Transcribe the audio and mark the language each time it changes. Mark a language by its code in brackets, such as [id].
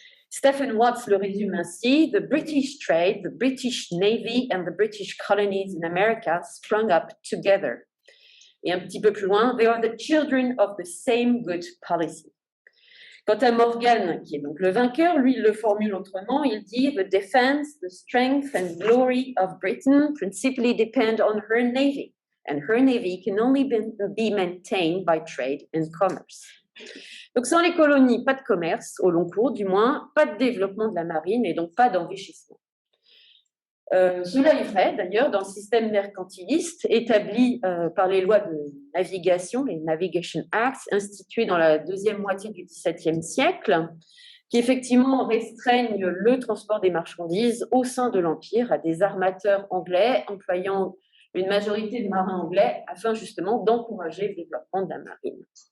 [en] Stephen Watts [fr] le résume ainsi: [en] The British trade, the British Navy and the British colonies in America sprung up together. [fr] Et un petit peu plus loin, [en] they are the children of the same good policy. [fr] Quant à Morgan, qui est donc le vainqueur, lui, il le formule autrement. Il dit: [en] The defense, the strength and glory of Britain principally depend on her navy, and her navy can only be maintained by trade and commerce. [fr] Donc, sans les colonies, pas de commerce, au long cours du moins, pas de développement de la marine et donc pas d'enrichissement. Cela est vrai d'ailleurs dans le système mercantiliste établi par les lois de navigation, les Navigation Acts, institués dans la deuxième moitié du XVIIe siècle, qui effectivement restreignent le transport des marchandises au sein de l'Empire à des armateurs anglais employant une majorité de marins anglais afin justement d'encourager le développement de la marine.